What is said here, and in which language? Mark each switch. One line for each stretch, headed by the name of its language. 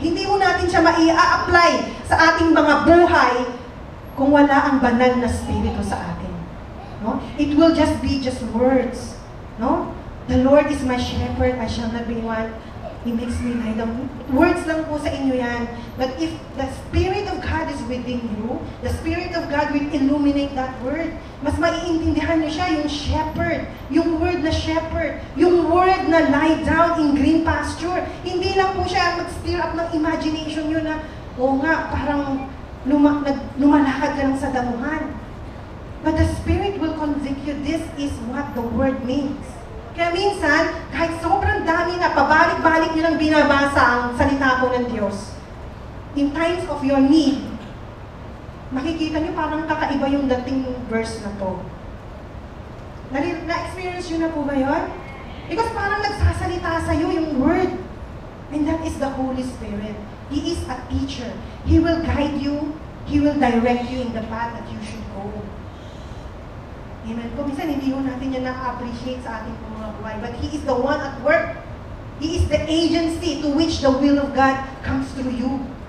Filipino: Hindi po natin siya ma-i-apply sa ating mga buhay kung wala ang banal na spirito sa atin.
English: No? It will just be words. No? The Lord is my shepherd, I shall not be want. He makes me lie down.
Filipino: Words lang po sa inyo yan.
English: But if the Spirit of God is within you, the Spirit of God will illuminate that word.
Filipino: Mas maiintindihan niyo siya, yung shepherd, yung word na shepherd, yung word na lie down in green pasture. Hindi lang po siya mag-stir up ng imagination niyo na, nga, parang lumalakad ka lang sa damuhan.
English: But the Spirit will convict you, this is what the word means.
Filipino: Kaya minsan, kahit sobrang dami na, pabalik-balik nyo lang binabasa ang salita po ng Diyos,
English: in times of your need,
Filipino: makikita nyo parang kakaiba yung dating verse na to. Na-experience nyo na po ba yun? Because parang nagsasalita sa'yo yung word.
English: And that is the Holy Spirit. He is a teacher. He will guide you. He will direct you in the path that you should go.
Filipino: Amen po. Minsan hindi ho natin yan na-appreciate sa ating mga buhay.
English: But He is the one at work. He is the agency to which the will of God comes through you.